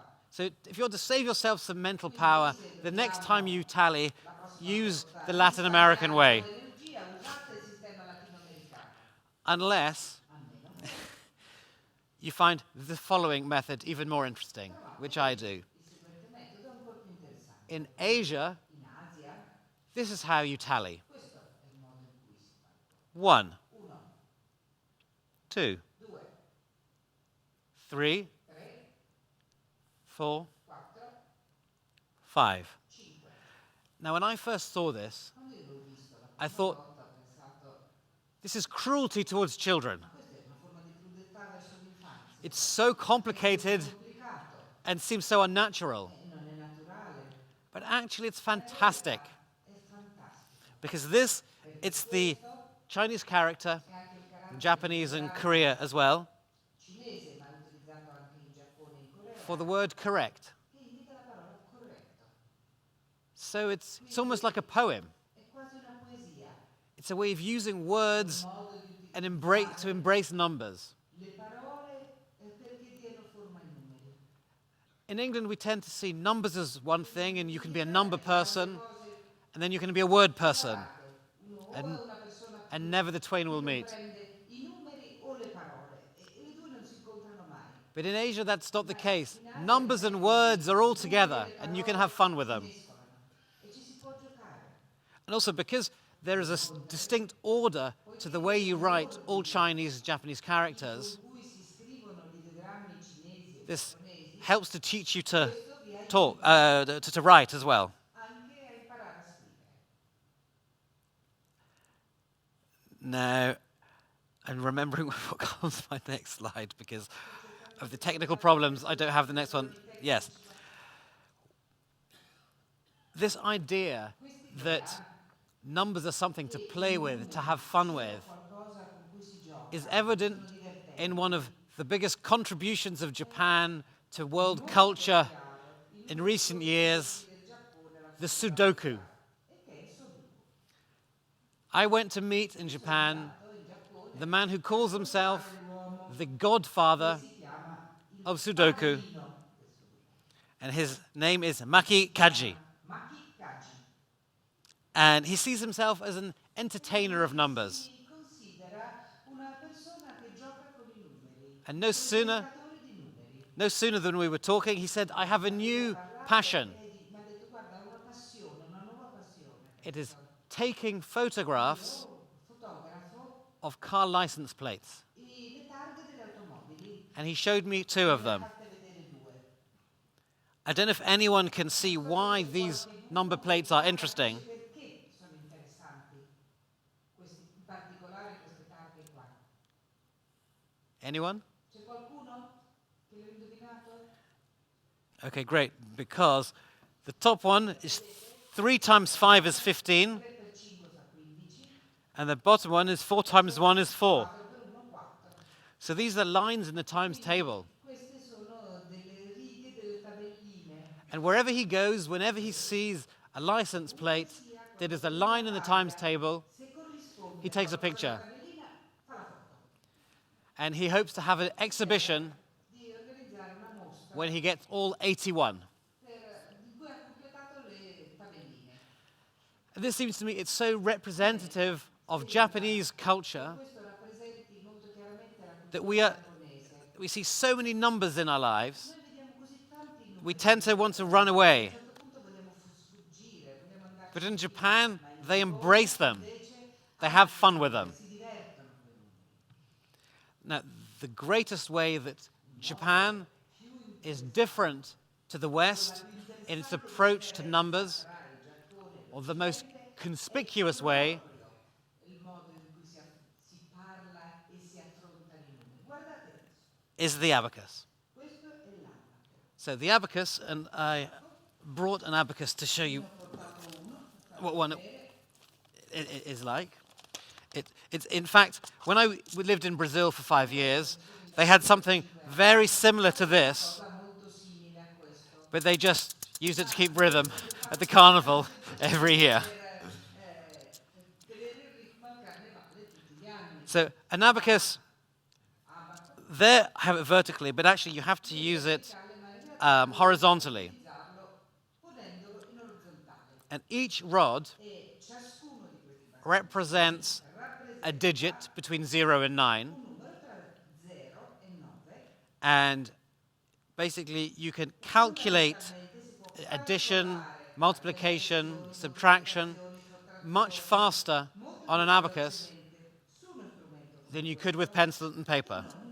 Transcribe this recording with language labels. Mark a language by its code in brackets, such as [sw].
[en] So if you want to save yourself some mental power, the next time you tally, use the Latin American way. Unless you find the following method even more interesting, which I do. [it] Il seguente metodo è ancora più interessante. [en] In Asia, [it] In Asia, [en] this is how you tally. [it] questo è il modo in cui si fa. [en] 1, [it] 1, [en] 2, [it] 2, [en] 3, [it] 3, [en] 4, [it] 4, [en] 5. [it] 5. [en] Now, when I first saw this, [it] Quando io l'ho visto la [en] I [it] prima [en] thought, [it] volta ho pensato, [en] this is cruelty towards children. [it] ma questa è una forma di crudeltà verso l'infanzia. [en] It's so complicated [it] È complicato [en] and seems so unnatural. [it] e non è naturale. [en] But actually, it's fantastic [it] È fantastico. [en] because this, it's the Chinese character, [it] È anche il carattere [en] Japanese and Korea as well, [it] cinese, ma è utilizzato anche in Giappone e in Corea, [en] for the word correct. [it] che indica la parola corretto. [en] So it's almost like a poem. [it] È quasi una poesia. [en] It's a way of using words [it] Modo di [en] and [it] utilizzare [en] to embrace numbers. [it] le parole perché diano forma ai numeri. [en] In England, we tend to see numbers as one thing, and you can be a number person, and then you can be a word person, [it] Uno o è una persona [en] and never the twain will [it] che [en] meet. [it] prende i numeri o le parole e le due non si incontrano mai. [en] But in Asia, that's not the case. Numbers and words are all together, and you can have fun with them. [it] Mescolano e ci si può giocare. [en] And also because there is a distinct order to the way you write all Chinese and Japanese characters, [it] Con cui si scrivono gli ideogrammi cinesi e [en] this [it] giapponesi, [en] helps to teach you to [it] questo vi aiuta [en] talk, to write as well. [it] anche a imparare a scrivere. [en] Now, I'm remembering what comes my next slide because of the technical problems. I don't have the next one. Yes. This idea that numbers are something to play with, to have fun with, [it] Qualcosa con cui si gioca, [en] is evident in one of the biggest contributions of Japan to world culture in recent years, the Sudoku. [it] e che è il Sudoku. [en] I went to meet in Japan the man who calls himself the godfather [it] Si chiama il [en] of Sudoku, [it] padrino del Sudoku. [en] and his name is Maki Kaji. [it] Maki Kaji. [en] And he sees himself as an entertainer of numbers. [it] Si considera una persona che gioca con i numeri, [en] And no sooner, [it] giocatore di numeri. [en] no sooner than we were talking, he said, I have a new passion. [it] Mi ha detto, guarda, ho una passione, una nuova passione. [en] It is taking photographs [it] Fotografo [en] of car license plates. [it] le targhe delle automobili. [en] And he showed me 2 of them. [it] Fatte vedere 2. [en] I don't know if anyone can see why these number plates are interesting. [it] Perché sono interessanti in particolare queste targhe qua? [en] Anyone? [it] C'è qualcuno che l'ha indovinato? [en] Okay, great. Because the top one is 3 times 5 is 15, [it] 3 per 5 fa 15, [en] and the bottom one is 4 times 1 is 4. [it] 4 per 1 4. [en] So these are lines in the times table. [it] Queste sono delle righe, delle tabelline. [en] And wherever he goes, whenever he sees a license plate that is a line in the times table, [it] Se corrisponde [en] he takes a picture. [it] alla tabellina, fa la foto. [en] And he hopes to have an exhibition [it] Di organizzare una mostra [en] when he gets all 81. [it] di cui ha completato le tabelline. [en] And this seems to me it's so representative of Japanese culture [it] Questo rappresenti molto chiaramente la [en] that [it] cultura giapponese. [en] we see so many numbers in our lives, [it] Noi vediamo così tanti numeri. [en] we tend to want to run away. [it] A un certo punto vogliamo sfuggire, vogliamo andare. [en] But in Japan, they embrace them. They have fun with them. [it] Si divertono con i numeri. [en] Now, the greatest way that Japan is different to the West in its approach to numbers, or the most conspicuous way, [it] Il modo in cui si parla e si affrontano i numeri. Guardate adesso, [en] is the abacus. [it] questo è l'abaco. [en] So the abacus, and I brought an abacus to show you what one it is like. It's in fact, when we lived in Brazil for 5 years, they had something very similar to this, [it] Cosa molto simile a questo. [en] but they just used it to keep rhythm at the carnival every year. [it] Tenere il ritmo al carnevale tutti gli anni. [en] So an abacus, there I have it vertically, but actually you have to use it horizontally. [it] Utilizzarlo ponendolo in orizzontale. [en] And each rod [it] E ciascuno di questi bastoni [en] represents a digit between 0 and 9, [it] un numero tra 0 e 9 [en] And basically, you can calculate addition, multiplication, subtraction much faster on an abacus than you could with pencil and paper.